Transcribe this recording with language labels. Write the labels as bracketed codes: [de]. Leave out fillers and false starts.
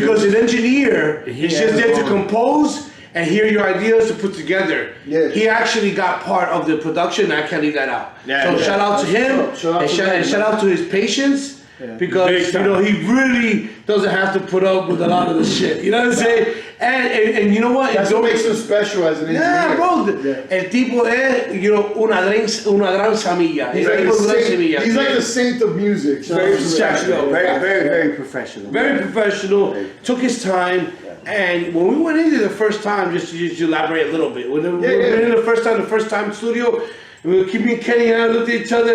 [en] Because an engineer is just there to compose and hear your ideas to put together. Yeah. He actually got part of the production. I can't leave that out. So shout out to him, and shout out to his patience. Because he really doesn't have to put up with a lot of the shit. You know what I'm saying? And you know what? That's what makes him special as an engineer. Yeah, bro. [es] El tipo es, una gran semilla. [en] He's like the saint of music. Very professional. Very professional. Very professional. Took his time. And when we went into the first time, just to elaborate a little bit, when we went in the first time studio, and we were keeping Kenny and I looked at each other.